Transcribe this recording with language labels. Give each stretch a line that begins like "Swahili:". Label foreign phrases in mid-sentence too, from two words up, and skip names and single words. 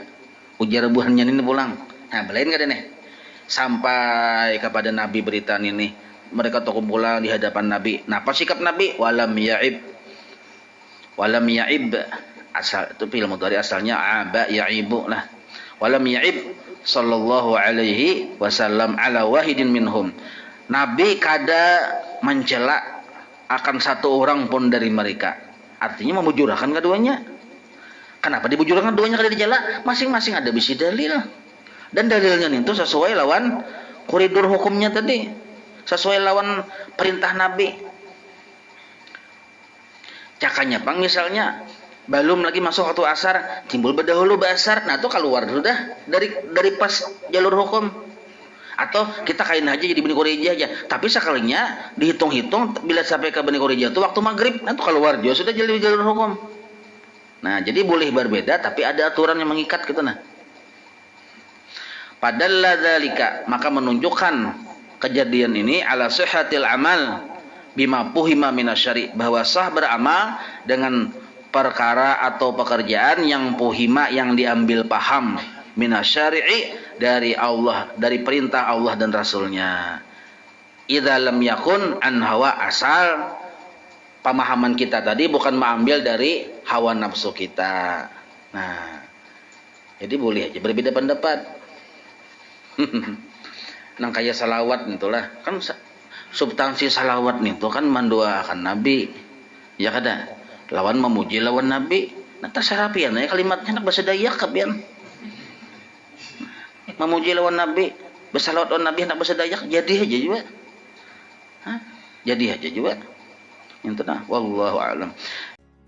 Banjar: Ujar buhannya ini pulang. Nah, belain kada nih? Sampai kepada Nabi berita ini, mereka terkumpulan di hadapan Nabi. Nah, apa sikap Nabi?
Arabic: ولم يعب,
Banjar: asal itu
Arabic: فعل مضارع asalnya عاب يعيب lah. ولم يعب صلى الله عليه وسلم على واحد منهم.
Banjar: Nabi kada mencela akan satu orang pun dari mereka. Artinya memujurkan keduanya. Kenapa dibujurkan keduanya kada dicela? Masing-masing ada bisi dalil. Dan dalilnya itu sesuai lawan koridor hukumnya tadi. Sesuai lawan perintah Nabi. Cakanya pang misalnya belum lagi masuk waktu asar, timbul berdahulu basar, nah itu keluar sudah dari pas jalur hukum. Atau kita kain aja jadi Bani Quraidah aja, tapi sekalinya dihitung-hitung bila sampai ke Bani Quraidah itu waktu maghrib, nah itu keluar juga sudah jadi jalur hukum. Nah jadi boleh berbeda tapi ada aturan yang mengikat gitu nah. Padahal dzalika, maka menunjukkan kejadian ini
Arabic: على صحة العمل بما فهم من الشرع,
Banjar: bahwa sah beramal dengan perkara atau pekerjaan yang puhima, yang diambil paham, minasyari'i, dari Allah, dari perintah Allah dan Rasulnya.
Arabic: إذا لم يكن عن هوى,
Banjar: asal pemahaman kita tadi bukan mengambil dari hawa nafsu kita. Nah, jadi boleh aja berbeda pendapat. Nang kayak salawat itulah kan substansi salawat itu kan mendoakan Nabi, ya kada, lawan memuji lawan Nabi. Nah terserah pian ya kalimatnya nak bahasa Dayak kapian. Memuji lawan Nabi, bersalawat lawan Nabi nak bahasa Dayak jadi aja juga. Hah? Jadi aja juga. Itu nah
Arabic: والله أعلم.